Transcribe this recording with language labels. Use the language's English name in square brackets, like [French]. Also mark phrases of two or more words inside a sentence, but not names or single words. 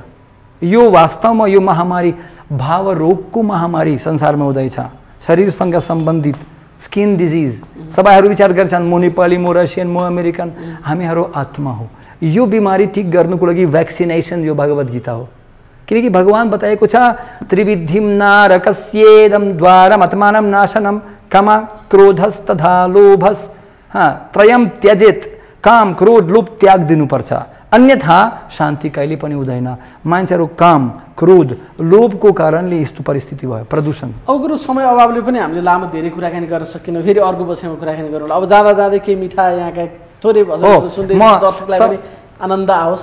[Nepali] यो वास्तवमा यो महामारी भाव रोगको महामारी संसारमा हुँदैछ, शरीरसँग सम्बन्धित [English] skin disease. [Nepali] सबैहरू विचार गर्छन् म नेपाली, म रसियन, म अमेरिकन, हामीहरू आत्मा हो। यो बिमारी ठीक गर्नुको लागि भ्याक्सिनेसन यो भगवत गीता हो। किनकि भगवान बताएको छ [Sanskrit] त्रिविधिम नारकस्येदम द्वारम आत्मानं नाशनम कामा क्रोधस्तथा लोभस। त्रयम त्यजेत, [Nepali] काम, क्रोध, लोभ त्याग दिनुपर्छ, अन्यथा शान्ति कहिले पनि हुँदैन। मान्छेहरू काम, क्रोध, लोभको कारणले यस्तो परिस्थिति भयो, प्रदूषण। अब गुरु समय अभावले पनि हामीले लामो धेरै कुराकानी गर्न सकिनौँ, फेरि अर्को बसाइमा कुराकानी गरौँ। अब जाँदा जाँदै केही मिठा यहाँका थोरै भजनहरू सुन्दै दर्शकलाई पनि आनन्द आओस्।